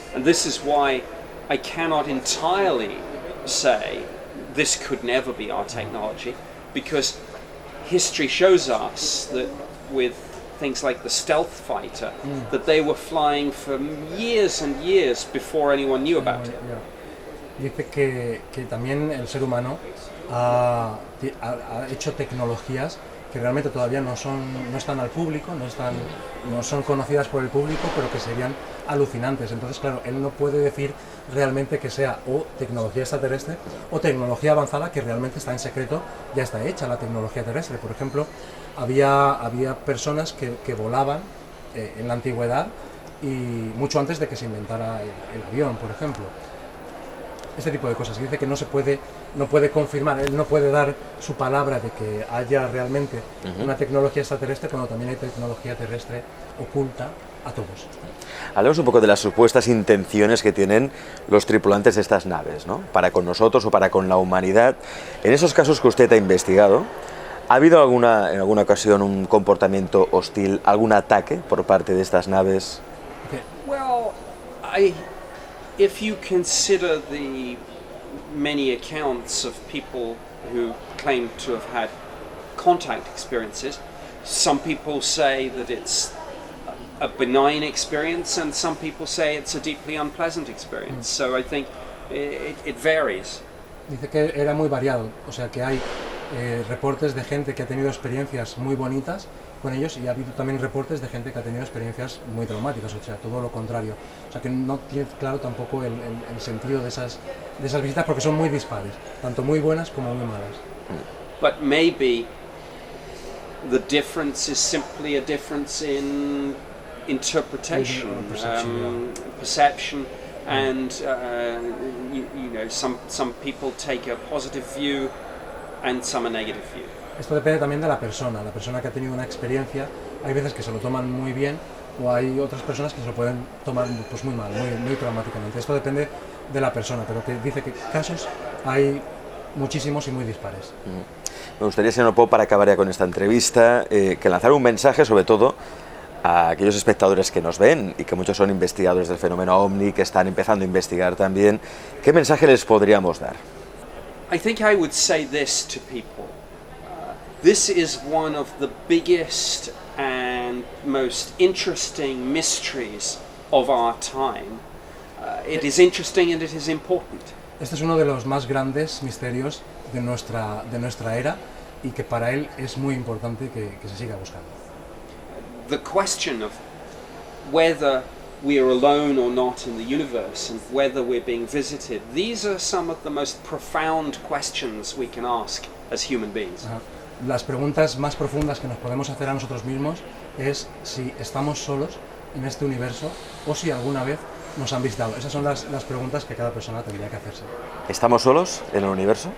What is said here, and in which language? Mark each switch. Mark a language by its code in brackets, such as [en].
[en] And this is why I cannot entirely say this could never be our technology, because history shows us that with things like the stealth fighter, that they were flying for years and years before anyone knew about it. [es] Dice que también el ser humano ha hecho tecnologías que realmente todavía no están al público, no son conocidas por el público, pero que serían alucinantes. Entonces, claro, él no puede decir realmente que sea o tecnología extraterrestre o tecnología avanzada que realmente está en secreto, ya está hecha la tecnología terrestre. Por ejemplo, había personas que volaban en la antigüedad y mucho antes de que se inventara el avión, por ejemplo. Este tipo de cosas. Dice que no puede confirmar, él no puede dar su palabra de que haya realmente una tecnología extraterrestre cuando también hay tecnología terrestre oculta a todos. Hablemos un poco de las supuestas intenciones que tienen los tripulantes de estas naves, ¿no? Para con nosotros o para con la humanidad. En esos casos que usted ha investigado, ¿ha habido en alguna ocasión un comportamiento hostil, algún ataque por parte de estas naves? [en] Okay. Well, if you consider the many accounts of people who claim to have had contact experiences, some people say that it's a benign experience and some people say it's a deeply unpleasant experience. So I think it varies. [es] Dice que era muy variado, o sea que hay reportes de gente que ha tenido experiencias muy bonitas con ellos y ha habido también reportes de gente que ha tenido experiencias muy traumáticas, o sea, todo lo contrario. O sea, que no tiene claro tampoco el sentido de esas visitas porque son muy dispares, tanto muy buenas como muy malas. [en] But maybe the difference is simply a difference in interpretation, perception, and you know, some people take a positive view and some a negative view. [es] Esto depende también de la persona que ha tenido una experiencia. Hay veces que se lo toman muy bien o hay otras personas que se lo pueden tomar pues muy mal, muy traumáticamente. Esto depende de la persona, pero que dice que casos hay muchísimos y muy dispares. Me gustaría, señor Pope, para acabar ya con esta entrevista, que lanzara un mensaje sobre todo a aquellos espectadores que nos ven y que muchos son investigadores del fenómeno OVNI, que están empezando a investigar también. ¿Qué mensaje les podríamos dar? [en] I think I would say this to people. This is one of the biggest and most interesting mysteries of our time. It is interesting and it is important. [es] Este es uno de los más grandes misterios de nuestra era y que para él es muy importante que se siga buscando. [en] The question of whether we are alone or not in the universe and whether we're being visited, these are some of the most profound questions we can ask as human beings. [es] Las preguntas más profundas que nos podemos hacer a nosotros mismos es si estamos solos en este universo o si alguna vez nos han visitado. Esas son las preguntas que cada persona tendría que hacerse. ¿Estamos solos en el universo?